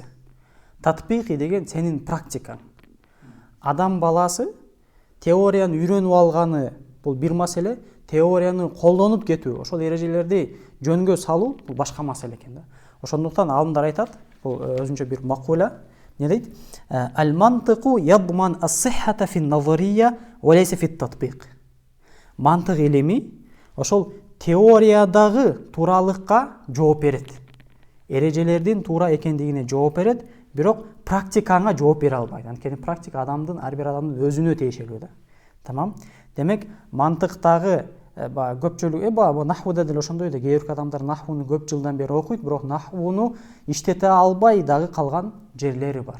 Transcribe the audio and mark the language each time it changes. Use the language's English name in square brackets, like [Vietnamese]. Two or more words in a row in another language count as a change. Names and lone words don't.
[Kyrgyz] Татбикий деген сенин практикаң. Адам баласы теорияны үйрөнүп алганы бул бир маселе, теорияны колдонуп кетүү, ошол эрежелерди жөнгө салуу бул башка маселе экен да. Ошондуктан алымдар айтат, бул өзүнчө бир макула. Не дейт? [Arabic] المنطق يضمن الصحة في النظرية وليس في التطبيق. [Kyrgyz] Мантык илими ошол теориядагы тууралыкка жооп берет. Эрежелердин туура экендигине жооп берет, бирок практикага жооп бере албайт. Анткени практика адамдын, ар бир адамдын өзүнө тиешелүү да. Тамам. Демек, мантыктагы көпчүлүк нахвуда деле ошондой да, кээ бир адамдар нахвуну көп жылдан бери окуйт, бирок нахвуну иштете албай дагы калган жерлери бар.